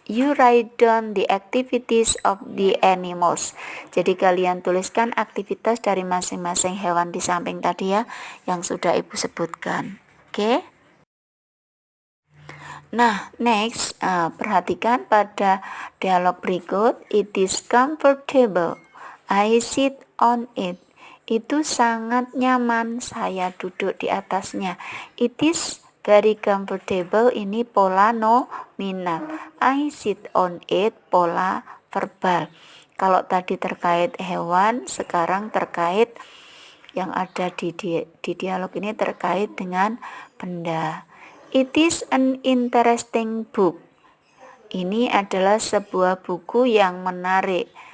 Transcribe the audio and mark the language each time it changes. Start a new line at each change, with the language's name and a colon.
English: You write down the activities of the animals.
Indonesian: Jadi kalian tuliskan aktivitas dari masing-masing hewan di samping tadi ya, yang sudah Ibu sebutkan. Oke. Nah, next, perhatikan pada dialog berikut.
English: It is comfortable. I sit on it.
Indonesian: Itu sangat nyaman, saya duduk di atasnya. It is Very comfortable ini pola nominal. I sit on it pola verbal. Kalau tadi terkait hewan, sekarang terkait yang ada di dialog ini terkait dengan benda.
English: It is an interesting book.
Indonesian: Ini adalah sebuah buku yang menarik.